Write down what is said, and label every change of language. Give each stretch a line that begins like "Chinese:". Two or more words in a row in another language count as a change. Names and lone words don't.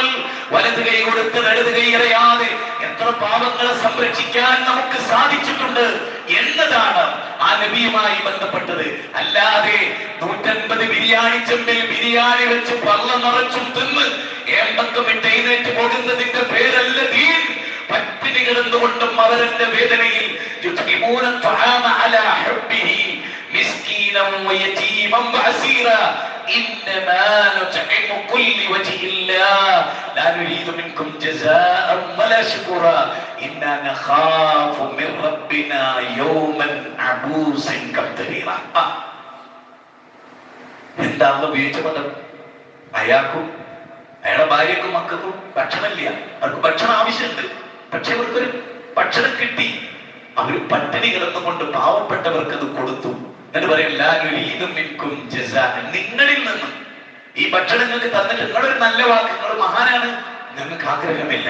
Malayalam: വലത് കൈ കൊടുത്ത് ഇടത് കൈ അറിയാതെ എത്ര പാവങ്ങളെ സംരക്ഷിക്കാൻ നമുക്ക് സാധിച്ചിട്ടുണ്ട് എന്നതാണ് ആ നബിയുമായി ബന്ധപ്പെട്ടത്. അല്ലാതെ 150 ബിരിയാണി ചെമ്പിൽ ബിരിയാണി വെച്ച് പള്ള നിറച്ചും തിന്ന് ഏമ്പക്കമിട്ട് എഴുന്നേറ്റ് പോകുന്നതിന്റെ പേരല്ല ദീൻ. പട്ടിണി കിടന്നുകൊണ്ടും അവരുടെ വേദനയിൽ
Arabic: إنما نطعمكم لوجه الله لا نريد منكم جزاء ولا شكورا إنا نخاف من ربنا يوما عبوسا قمطريرا.
Malayalam: എന്താണ് ഉപയോഗിച്ച പദം? അയാൾക്കും അയാളുടെ ഭാര്യക്കും മക്കൾക്കും ഭക്ഷണമില്ല, അവർക്ക് ഭക്ഷണം ആവശ്യമുണ്ട്, പക്ഷെ അവർക്കൊരു ഭക്ഷണം കിട്ടി. അവര് പട്ടിണി കിടന്നുകൊണ്ട് പാവപ്പെട്ടവർക്ക് അത് കൊടുത്തു. എന്നിട്ട് പറയും, നിങ്ങളിൽ നിന്ന് ഈ ഭക്ഷണം നിങ്ങൾക്ക് തന്നിട്ട് നിങ്ങളൊരു നല്ല വാക്ക്, നിങ്ങൾ മഹാനാണ്, ഞങ്ങൾക്ക് ആഗ്രഹമില്ല.